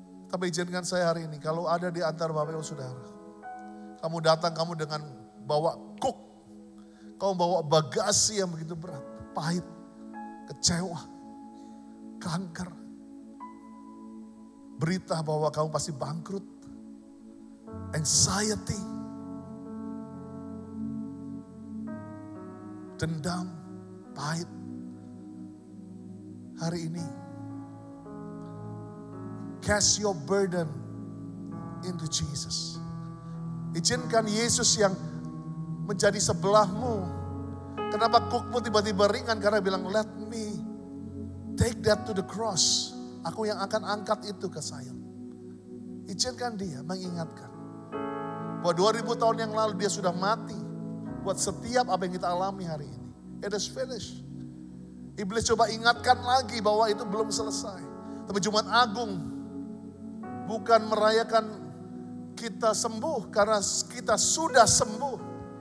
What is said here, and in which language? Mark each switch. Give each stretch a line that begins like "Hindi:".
Indonesian: Tapi izinkan saya hari ini, kalau ada di antara Bapak Ibu Saudara, kamu datang, kamu dengan bawa kuk, kamu bawa bagasi yang begitu berat, pahit, kecewa, kanker, berita bahwa kamu pasti bangkrut, anxiety, dendam, pahit. Hari ini,
English: cast your burden into Jesus.
Indonesian: Izinkan Yesus yang menjadi sebelahmu. Kenapa kukmu tiba-tiba ringan? Karena bilang,
English: let me take that to the cross.
Indonesian: Aku yang akan angkat itu ke sayap. Izinkan dia mengingatkan bahwa 2000 tahun yang lalu dia sudah mati buat setiap apa yang kita alami hari ini.
English: It is finished.
Indonesian: Iblis coba ingatkan lagi bahwa itu belum selesai. Tapi Jumat Agung bukan merayakan kita sembuh karena kita sudah sembuh.